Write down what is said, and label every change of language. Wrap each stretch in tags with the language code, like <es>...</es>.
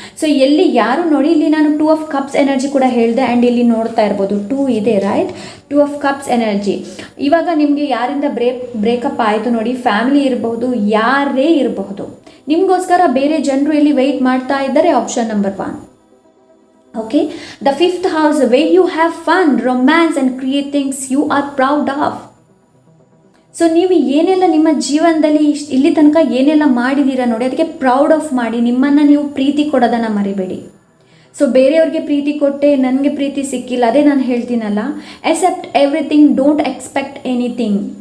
<kn>So ಎಲ್ಲಿ ಯಾರು ನೋಡಿ, ಇಲ್ಲಿ ನಾನು 2 ಆಫ್ ಕಪ್ಸ್ ಎನರ್ಜಿ ಕೂಡ ಹೇಳಿದೆ. ಆ್ಯಂಡ್ ಇಲ್ಲಿ ನೋಡ್ತಾ ಇರ್ಬೋದು 2 ಇದೆ ರೈಟ್. 2 of cups energy. ಇವಾಗ ನಿಮಗೆ ಯಾರಿಂದ ಬ್ರೇಕಪ್ ಆಯಿತು ನೋಡಿ, ಫ್ಯಾಮಿಲಿ ಇರಬಹುದು, ಯಾರೇ ಇರಬಹುದು, ನಿಮಗೋಸ್ಕರ ಬೇರೆ ಜನರು ಇಲ್ಲಿ ವೆಯ್ಟ್ ಮಾಡ್ತಾ ಇದ್ದಾರೆ.</kn> <en>Option number 1. Okay, the 5th house where you have fun, romance and create things you are proud of.</en> <kn>So ನೀವು ಏನೆಲ್ಲ ನಿಮ್ಮ ಜೀವನದಲ್ಲಿ ಇಲ್ಲಿ ತನಕ ಏನೆಲ್ಲ ಮಾಡಿದ್ದೀರಾ ನೋಡಿ, ಅದಕ್ಕೆ ಪ್ರೌಡ್ ಆಫ್ ಮಾಡಿ. ನಿಮ್ಮನ್ನು ನೀವು ಪ್ರೀತಿ ಕೊಡೋದನ್ನು ಮರಿಬೇಡಿ. ಸೊ ಬೇರೆಯವ್ರಿಗೆ ಪ್ರೀತಿ ಕೊಟ್ಟೆ, ನನಗೆ ಪ್ರೀತಿ ಸಿಕ್ಕಿಲ್ಲ, ಅದೇ ನಾನು ಹೇಳ್ತೀನಲ್ಲ,</kn> <en>Except everything, don't expect anything.</en>